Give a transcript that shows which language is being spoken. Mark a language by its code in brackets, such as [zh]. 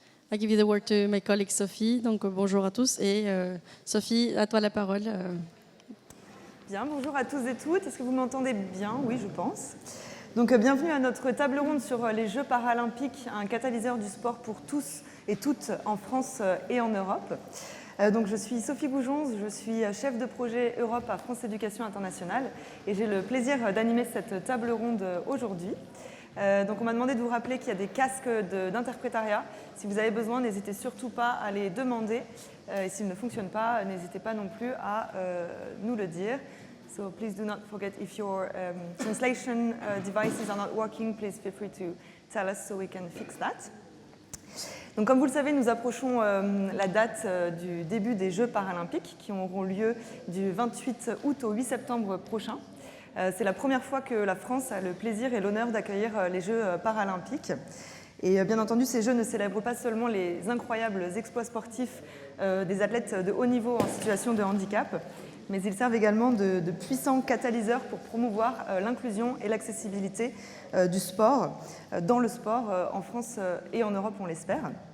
[en] I give you the word to my colleague Sophie. [fr] Donc bonjour à tous et Sophie, à toi la parole. Bien, bonjour à tous et toutes. Est-ce que vous m'entendez bien? Oui, je pense. Donc bienvenue à notre table ronde sur les Jeux paralympiques, un catalyseur du sport pour tous et toutes en France et en Europe. Donc je suis Sophie Goujonz, je suis chef de projet Europe à France Éducation Internationale et j'ai le plaisir d'animer cette table ronde aujourd'hui. Donc on m'a demandé de vous rappeler qu'il y a des casques d'interprétariat. Si vous avez besoin, n'hésitez surtout pas à les demander. Et s'ils ne fonctionnent pas, n'hésitez pas non plus à nous le dire. [en] So please do not forget if your translation devices are not working, please feel free to tell us so we can fix that. [fr] Donc, comme vous le savez, nous approchons la date du début des Jeux paralympiques qui auront lieu du 28 août au 8 septembre prochain. C'est la première fois que la France a le plaisir et l'honneur d'accueillir les Jeux paralympiques. Et bien entendu, ces Jeux ne célèbrent pas seulement les incroyables exploits sportifs des athlètes de haut niveau en situation de handicap, mais ils servent également de puissants catalyseurs pour promouvoir l'inclusion et l'accessibilité du sport, dans le sport en France et en Europe, on l'espère.